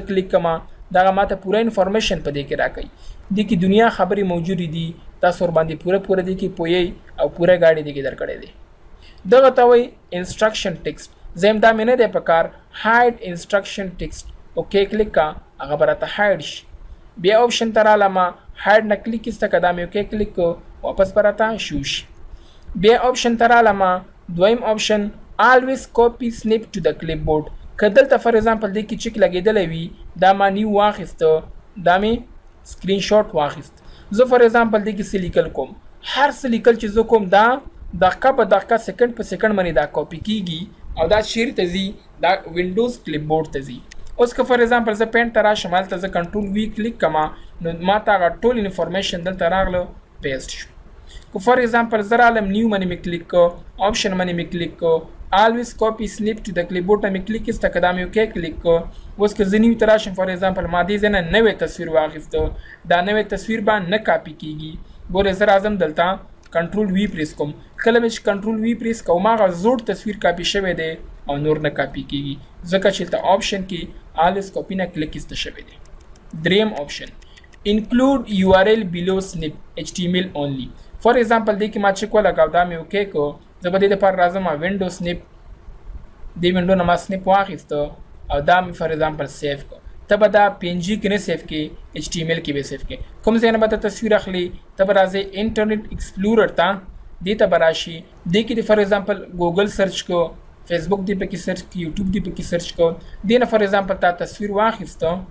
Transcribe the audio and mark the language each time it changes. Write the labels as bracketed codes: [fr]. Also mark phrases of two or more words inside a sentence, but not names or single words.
[ps] زه کلیک کما دغه ماته پوره انفارمیشن په دې کې راکوي دې کې دنیا خبرې موجودې دي تاسو ورباندې پوره دې کې پوهیږئ او پوره ګاډي دې کې درکړی دی دغه ته وایي [en] instruction text [ps] زه هم دا مې نه دی په کار [en] hide instruction text [ps] اوکې کلیک کا هغه به راته هاید شي بیا آپشن ته رالم هاید نه کلیک ایسته که دا مې اوکې کلیک کو واپس به راته شو شي بیا آپشن ته رالم دویم آپشن [en] always copy snip to the clipboard [ps] که دلته [en] for example [ps] دې کې چک لګېدلی وي دا ما نیو واخیسته دا مې [en] screenshot [ps] واخیست زه [en] for example [ps] دې کې څه لیکل کوم هر څه لیکل چې زه کوم دا دقیقه په دقیقه سکند په سکند باندې دا کاپي کیږي او دا چیرته ځي دا [en] Windows clipboard [ps] ته ځي اوس که [en] for example [ps] زه پینټ ته راشم هلته زه [en] control V [ps] کلیک کما نو ما ته هغه ټول انفارمیشن دلته راغله پیسټ شو که [en] for example [ps] زه رالم نیو باندې مې کلیک کو آپشن باندې مې کلیک کو [en] always copy snip to the clipboard [ps] ته مې کلیک ایسته که دا مې اوکې کلیک کو اوس که زه نیو ته راشم [en] for example [ps] ما دې ځای نه نوی تصویر واخیسته دا نوی تصویر به نه کاپي کیږي ګورې زه راځم دلته [en] control V press [ps] کوم کله مې چې [en] control V press [ps] کوم هغه زوړ تصویر کاپي شوی دی او نور نه کاپي کیږي ځکه چې دلته آپشن کې [en] always copy [ps] نه کلیک ایسته شوی دی دریم آپشن [en] include URL below snip HTML only for example [ps] دې کې ما چک ولګاو دا مې اوکې کو زه به دې دپاره راځم [en] window snip [ps] دې وینډو نه ما سنپ واخیسته او دا مې [en] for example [ps] سیف کو ته به دا PNG کې نه سیف کې HTML کې به سیف کې کوم ځای نه به ته تصویر اخلي ته به راځې انټرنیټ ایکسپلورر ته دې ته به راشي دې کې دې [en] for example [ps] ګوګل سرچ کو فیسبوک دې پکې سرچ کو یوټیوب دې پکې سرچ کو دې نه [en] for example [ps] تا تصویر واخیسته